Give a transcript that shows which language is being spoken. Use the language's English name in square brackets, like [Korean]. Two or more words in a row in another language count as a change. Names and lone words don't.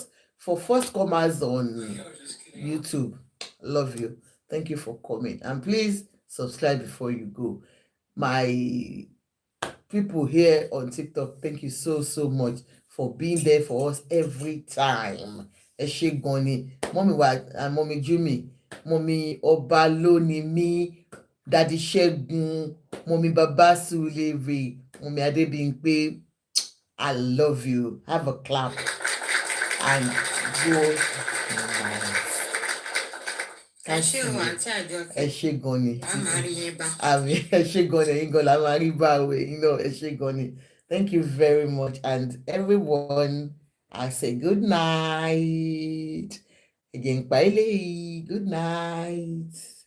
[English] For first comers on YouTube, love you. Thank you for coming. And please subscribe before you go. My people here on TikTok, thank you so much for being there for us every time. [Yoruba] Eshe Goni, [English] Mommy Wat and Mommy Jumi, Mommy Obaloni mi, Daddy Shegun, Mommy Babasulere, Mommy Adebimpe. I love you. Have a clap and go. [Yoruba] ẹ ṣé o àǹtí Àjọkẹ́ Ẹ ṣé gan ni. a máa rí yín bá. Àmì ẹ ṣé gan ni, ẹ̀yin gan la máa rí bá o, ẹ ṣé gan ni. [English] Thank you very much, and everyone, I say good night. Again, bye. Good night.